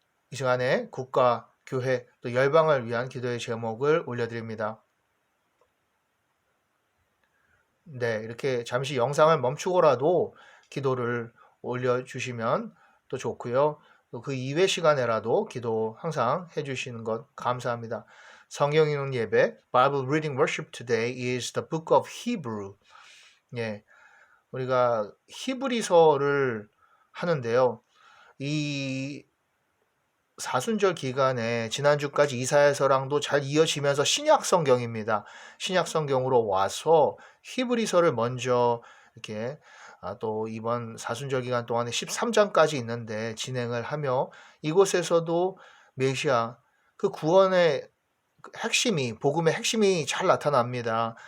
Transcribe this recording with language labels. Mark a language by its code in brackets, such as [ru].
[ko] 이 시간에 국가, 교회, 또 열방을 위한 기도의 제목을 올려드립니다. 네, 이렇게 잠시 영상을 멈추고라도 기도를 올려주시면 또 좋고요. 또 그 이외 시간에라도 기도 항상 해주시는 것 감사합니다. 성경 읽는 예배, [en] Bible Reading Worship today is the book of Hebrew. [ko] 예, 우리가 히브리서를 하는데요. 이 사순절 기간에 지난주까지 이사야서랑도 잘 이어지면서 신약 성경입니다. 신약 성경으로 와서 히브리서를 먼저 이렇게 또 이번 사순절 기간 동안에 13장까지 있는데 진행을 하며 이곳에서도 메시아 그 구원의 핵심이 복음의 핵심이 잘 나타납니다.